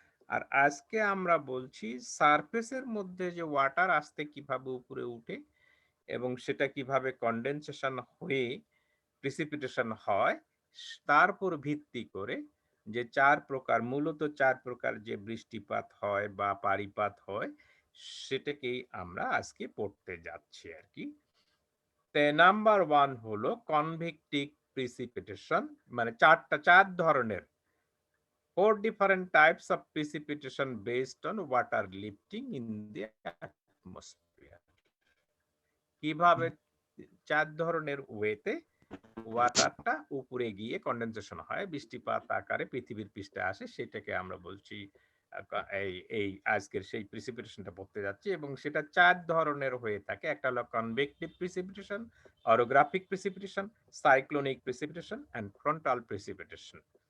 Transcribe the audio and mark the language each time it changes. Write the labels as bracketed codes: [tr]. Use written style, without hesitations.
[bn] আর আজকে আমরা বলছি সারফেসের মধ্যে যে ওয়াটার আসতে কিভাবে উপরে উঠে এবং সেটা কিভাবে কনডেনসেশন হয়ে প্রিসিপিটেশন হয়, তার উপর ভিত্তি করে যে চার প্রকার, মূলত চার প্রকার যে বৃষ্টিপাত হয় বা পারিপাত হয়, সেটাকেই আমরা আজকে পড়তে যাচ্ছি আর কি। নাম্বার ওয়ান হলো কনভেক্টিভ প্রিসিপিটেশন, মানে চার ধরনের, [en] 4 different types of precipitation based on water lifting in the atmosphere. [bn] কিভাবে চার ধরনের ওয়েতে ওয়াটারটা উপরে গিয়ে কনডেনসেশন হয়, বৃষ্টিপাত আকারে পৃথিবীর পৃষ্ঠে আসে, সেটাকে আমরা বলছি এই আজকের সেই প্রিসিপিটেশনটা পড়তে যাচ্ছি। এবং সেটা চার ধরনের হয়ে থাকে। একটা হলো convective precipitation, orographic precipitation, cyclonic precipitation and frontal precipitation.